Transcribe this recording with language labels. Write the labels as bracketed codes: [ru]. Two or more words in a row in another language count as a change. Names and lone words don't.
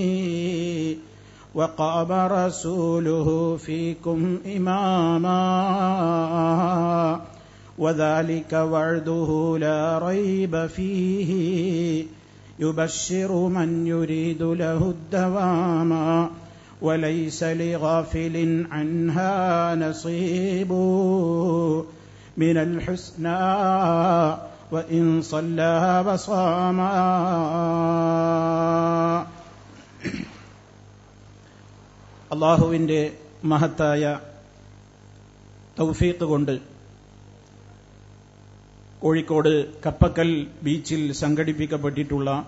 [ar] وقام رسوله فيكم إماما وذلك وعده لا ريب فيه يبشر من يريد له الدوام وليس لغافل عنها نصيب من الحسنى وإن صلى وصاما. [ml] അള്ളാഹുവിൻ്റെ മഹത്തായ തൗഫീഖ് കൊണ്ട് കോഴിക്കോട് കപ്പക്കൽ ബീച്ചിൽ സംഘടിപ്പിക്കപ്പെട്ടിട്ടുള്ള